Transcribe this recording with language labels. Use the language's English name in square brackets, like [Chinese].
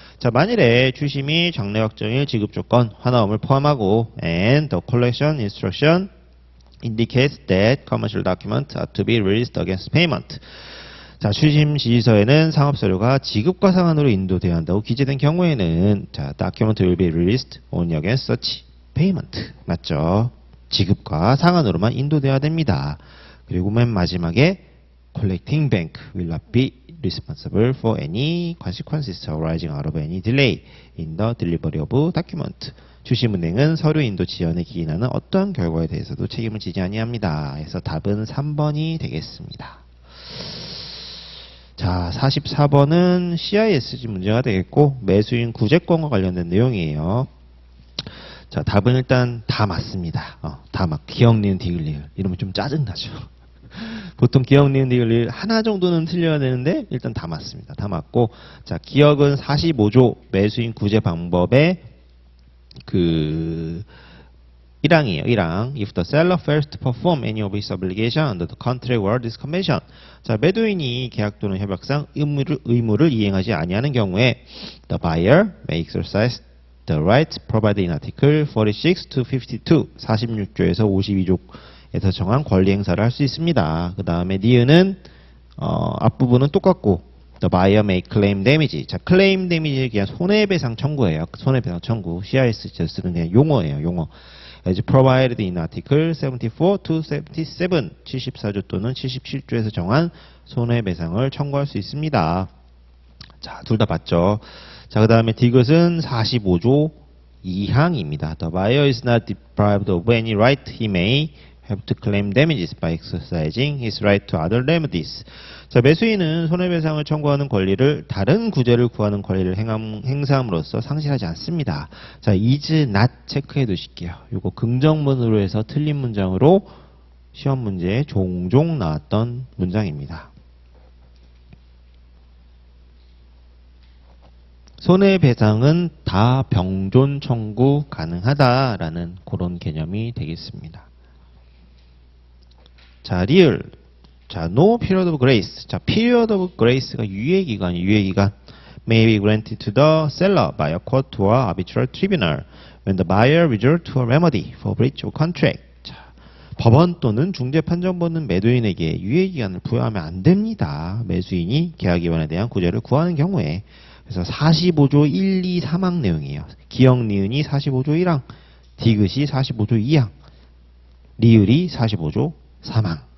[Korean] 자, 만일에 추심이 장래 확정일 지급 조건 환화음을 포함하고 [English] and the collection instruction indicates that commercial documents are to be released against payment. [Korean] 자, 추심 지시서에는 상업 서류가 지급과 상환으로 인도되어야 한다고 기재된 경우에는 자, [English] document will be released only against such payment. [Korean] 맞죠? 지급과 상환으로만 인도되어야 됩니다. 그리고 맨 마지막에 [English] collecting bank will not be responsible for any consequences arising out of any delay in the delivery of document. [Korean] 추심은행은 서류 인도 지연에 기인하는 어떠한 결과에 대해서도 책임을 지지 아니합니다. 그래서 답은 3번이 되겠습니다. 자, 44번은 CISG 문제가 되겠고 매수인 구제권과 관련된 내용이에요. 자, 답은 일단 다 맞습니다. 다 맞. 기억, 니은, 디귿, 리을. 이러면 좀 짜증나죠. 보통 기억, 니은, 디귿, 리을 하나 정도는 틀려야 되는데 일단 다 맞습니다. 다 맞고 자, 기억은 45조 매수인 구제 방법의 그 1항이에요. 1항. [English] If the seller fails to perform any of his obligation under the contract or this convention. [Korean] 자, 매도인이 계약 또는 협약상 의무를 이행하지 아니하는 경우에 [English] the buyer may exercise the right provided in article 46 to 52, [Korean] 46조에서 52조에서 정한 권리 행사를 할 수 있습니다. 그 다음에 니은은 앞부분은 똑같고 [English] the buyer may claim damage. [Korean] 자, claim damage에 대한 손해배상 청구예요. 손해배상 청구. CIS 쓰는 그냥 용어예요. 용어. [English] as provided in article 74 to 77, [Korean] 74조 또는 77조에서 정한 손해배상을 청구할 수 있습니다. 자, 둘 다 봤죠. 자, 그 다음에 디귿은 45조 2항입니다. [English] The buyer is not deprived of any right. He may have to claim damages by exercising his right to other remedies. [Korean] 자, 매수인은 손해배상을 청구하는 권리를 다른 구제를 구하는 권리를 행사함으로써 상실하지 않습니다. 자, is not 체크해 두실게요. 이거 긍정문으로 해서 틀린 문장으로 시험 문제에 종종 나왔던 문장입니다. 손해배상은 다 병존 청구 가능하다라는 그런 개념이 되겠습니다. 자, 리을. 자, [English] no period of grace. 자, period of grace가 [Korean] 유예기간이 유예기간 [English] may be granted to the seller by a court or arbitral tribunal when the buyer resort to a remedy for breach of contract. [Korean] 자, 법원 또는 중재 판정 받는 매도인에게 유예기간을 부여하면 안 됩니다. 매수인이 계약 위반에 대한 구제를 구하는 경우에. 그래서 45조 1, 2, 3항 내용이에요. 기억, 니은이 45조 1항, 디귿이 45조 2항, 리을이 45조 3항.